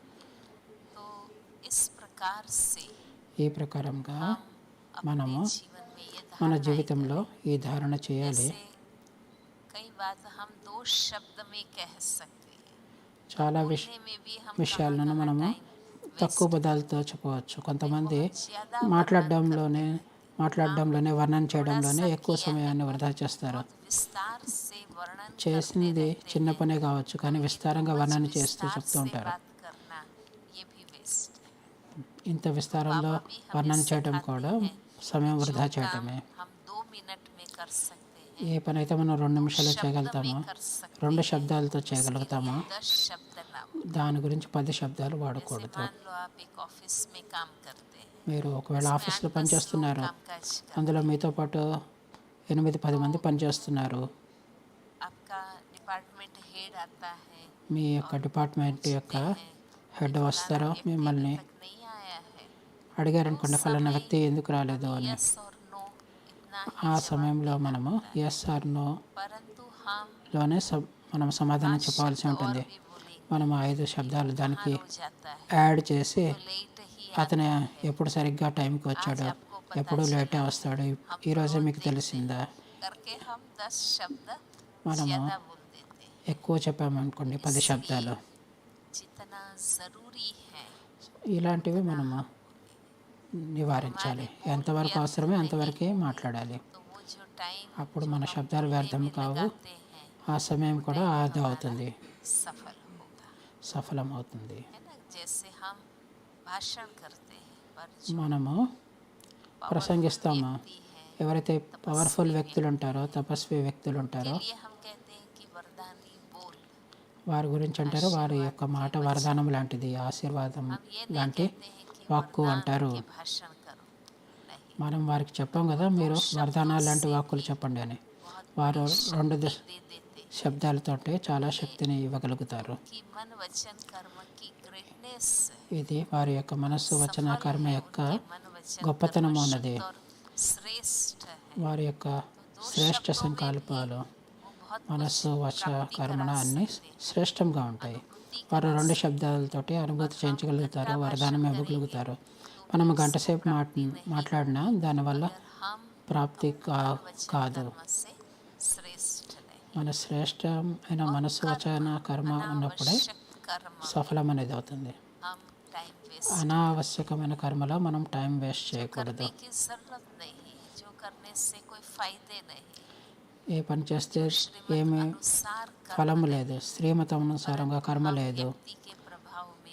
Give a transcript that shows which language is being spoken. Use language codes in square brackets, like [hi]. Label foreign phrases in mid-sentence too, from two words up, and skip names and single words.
[hi] तो इस प्रकार से [te] ఈ ప్రకారంగా [hi] हम अपने [te] మనము [hi] जीवन में ये [te] మన [hi] धारणाएं [te] జీవితంలో [hi] करें। [te] ఈ ధారణ చేయాలి. [hi] जैसे कई बात हम 2 शब्द में कह सकते हैं, [te] చాలా [hi] बोलने में भी हम कहाँ [te] విషయాలను [hi] कहाँ [te] మనము [hi] टाइम [te] తక్కువ [hi] वेस्ट [te] పదాలతో చెప్పవచ్చు. [hi] में [te] కొంతమంది [hi] बहुत ज़्यादा वर्णन [te] మాట్లాడడంలోనే [hi] करते रहते हैं। [te] మాట్లాడడంలోనే వర్ణన [hi] थोड़ा [te] చేయడంలోనే [hi] सा [te] ఎక్కువ [hi] किया है [te] సమయాన్ని [hi] पर [te] వృధా చేస్తారు. [hi] बहुत विस्तार से वर्णन करते [te] చేసింది [hi] रहते [te] చిన్న [hi] हैं। [te] పనే కావచ్చు, కానీ [hi] हमें [te] విస్తారంగా [en] too much [te] వర్ణన చేస్తూ [hi] विस्तार [te] చెప్తూ [hi] से [te] ఉంటారు. [hi] बात करना ये भी वेस्ट है। [te] ఇంత [hi] तो [te] విస్తారంలో [hi] बाबा भी हमें [te] వర్ణన చేయడం [hi] सिखाते [te] కూడా [hi] हैं [te] సమయం [hi] कि जो [te] వృధా [hi] काम [te] చేయటమే. [hi] हम 2 मिनट में कर सकते [te] ఏ [hi] हैं, [te] పని అయితే మనం 2 [hi] 2 [te] నిమిషాల్లో [hi] शब्द में [te] చేయగలుగుతామో, [hi] कर सकते [te] 2 [hi] हैं, [te] శబ్దాలతో [hi] उसके लिए [te] చేయగలుగుతామో, [hi] 10 शब्द ना बोलें। [te] దాని గురించి 10 శబ్దాలు [hi] जैसे [te] వాడకూడదు. [hi] मान लो आप एक ऑफिस में काम करते हैं, [te] మీరు ఒకవేళ [hi] उसमें [te] ఆఫీస్లో [hi] 8-10 लोग [te] పనిచేస్తున్నారు, [hi] कामकाज [te] అందులో [hi] करते हैं, [te] మీతో పాటు 8-10 మంది పనిచేస్తున్నారు. [hi] आपका डिपार्टमेंट हेड आता है [te] మీ యొక్క [hi] और [te] డిపార్ట్మెంట్ యొక్క [hi] पूछते हैं [te] హెడ్ [hi] फलाना [te] వస్తారో [hi] व्यक्ति [te] మిమ్మల్ని [hi] अभी तक नहीं आया है, [te] అడిగారనుకోండి, [hi] तो [te] ఫలానా [hi] समय [te] వ్యక్తి ఎందుకు రాలేదు [hi] हमें [te] అని. [hi] यस और नो इतना [te] ఆ [hi] ही जवाब [te] సమయంలో [hi] देना [te] మనము [hi] होता है, [en] yes or no [hi] परंतु हम [te] లోనే మనం సమాధానం [hi] 5 [te] చెప్పాల్సి [hi] शब्द और [te] ఉంటుంది. [hi] भी बोलेंगे [te] మనము 5 [hi] कि [te] శబ్దాలు [hi] वो कहाँ [te] దానికి [hi] रोज आता है, [te] యాడ్ చేసి [hi] वो तो लेट ही [te] అతను [hi] आता है, [te] ఎప్పుడు సరిగ్గా టైంకి [hi] आज [te] వచ్చాడు, [hi] आपको पता [te] ఎప్పుడు లేటే [hi] चला, [te] వస్తాడు, [hi] हम [te] ఈరోజే [hi] रोज [te] మీకు [hi] देखते [te] తెలిసిందా. [hi] हैं करके हम 10 शब्द [te] మనము [hi] ज़्यादा बोल देते हैं। [te] ఎక్కువ చెప్పామనుకోండి, 10 [hi] इसलिए [te] శబ్దాలు, [hi] जितना ज़रूरी है [te] ఇలాంటివి [hi] उतना [te] మనము [hi] हम बोलें। [te] నివారించాలి. [hi] हमारे बोल [te] ఎంతవరకు [hi] व्यर्थ [te] అవసరమే [hi] नहीं [te] అంతవరకే [hi] होंगे, [te] మాట్లాడాలి. [hi] तो वो जो टाइम [te] అప్పుడు [hi] जो [te] మన [hi] हम [te] శబ్దాలు [hi] बोलने [te] వ్యర్థం [hi] में [te] కావు, [hi] लगाते हैं [te] ఆ సమయం [hi] वो [te] కూడా [hi] टाइम [te] ఆదా [hi] हमारा [te] అవుతుంది, [hi] सफल होगा, [te] సఫలమవుతుంది. [hi] है ना। जैसे हम भाषण करते हैं पर जो [te] మనము [hi] पावरफुल [te] ప్రసంగిస్తాము, [hi] व्यक्ति हैं, [te] ఎవరైతే పవర్ఫుల్ [hi] तपस्वी [te] వ్యక్తులు [hi] व्यक्ति [te] ఉంటారో, [hi] हैं, [te] తపస్వి వ్యక్తులు [hi] उनके [te] ఉంటారో, [hi] लिए हम कहते हैं कि वरदानी बोल, [te] వారి గురించి అంటారు, వారి [hi] आशीर्वाद [te] యొక్క [hi] के [te] మాట [hi] वचन। [te] వరదానం లాంటిది, ఆశీర్వాదం [hi] हम ये नहीं [te] లాంటి [hi] कहते हैं कि [te] వాక్కు [hi] वरदान [te] అంటారు. [hi] के भाषण करो, नहीं। [te] మనం వారికి చెప్పాం కదా, మీరు వరదానాలు లాంటి వాక్కులు చెప్పండి అని. [hi] बहुत [te] వారు [hi] बड़ी 2 शक्ति दे देते हैं। [te] శబ్దాలతోటి చాలా శక్తిని ఇవ్వగలుగుతారు. [hi] उनकी मन वचन कर्म की ग्रेटनेस [te] ఇది వారి యొక్క మనస్సు వచన [hi] सफल [te] కర్మ [hi] है, [te] యొక్క [hi] उनके मन वचन [te] గొప్పతనం [hi] कर्म [te] ఉన్నది. [hi] शुद्ध और श्रेष्ठ है। [te] వారి యొక్క [hi] तो 2 [te] శ్రేష్ఠ [hi] शब्दों में भी [te] సంకల్పాలు [hi] वो बहुत [te] మనస్సు [hi] कुछ [te] వచ [hi] प्राप्ति [te] కర్మణ [hi] करा [te] అన్నీ [hi] सकते हैं, [te] శ్రేష్టంగా ఉంటాయి. [hi] अनुभूति [te] వారు [hi] करा 2 सकते हैं। [te] శబ్దాలతోటి అనుభూతి [hi] और हम [te] చేయించగలుగుతారు, [hi] घंटा [te] వరదానం [hi] भाषण [te] ఇవ్వగలుగుతారు. [hi] करेंगे [te] మనం [hi] तो भी [te] గంట [hi] उससे [te] సేపు [hi] प्राप्ति नहीं [te] మాట్లాడినా దానివల్ల [hi] अगर हम [te] ప్రాప్తి [hi] मन वचन [te] కాదు. [hi] कर्म से श्रेष्ठ नहीं। [te] మన శ్రేష్టమైన [hi] और [te] మనస్సు వచన కర్మ ఉన్నప్పుడే [hi] अनावश्यक कर्म [te] సఫలం అనేది అవుతుంది. [hi] हम [en] time waste [te] అనావశ్యకమైన కర్మలో మనం [en] time waste [hi] जो [te] చేయకూడదు. [hi] करने की जरूरत नहीं है, जो करने से कोई फायदे नहीं, [te] ఏ పని చేస్తే [hi] जो श्रीमत [te] ఏమి [hi] अनुसार [te] ఫలము [hi] कर्म [te] లేదు, శ్రీమతం అనుసారంగా కర్మ [hi] हम [te] లేదు. [hi] व्यक्ति के प्रभाव में